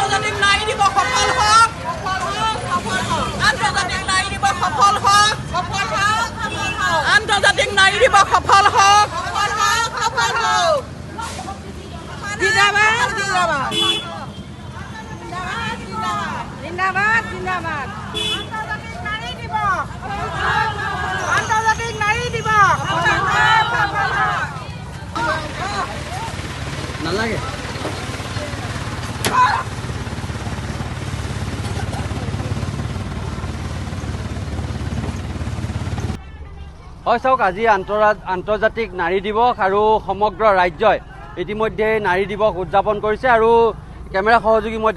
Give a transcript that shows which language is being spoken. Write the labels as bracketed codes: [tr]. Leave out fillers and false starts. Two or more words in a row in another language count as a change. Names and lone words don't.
[bn] আন্তর্জাতিক নারী দিবস সফল হোক আন্তর্জাতিক নারী দিবস সফল হোক আন্তর্জাতিক নারী দিবস সফল হোক জিন্দাবাদ জিন্দাবাদ জিন্দাবাদ জিন্দাবাদ আন্তর্জাতিক নারী দিবস [as] নালাগে হয় চাওক আজি আন্তৰ্জাতিক নাৰী দিৱস আৰু সমগ্ৰ ৰাজ্যই ইতিমধ্যে নাৰী দিৱস উদযাপন কৰিছে আৰু কেমেৰা সহযোগী মই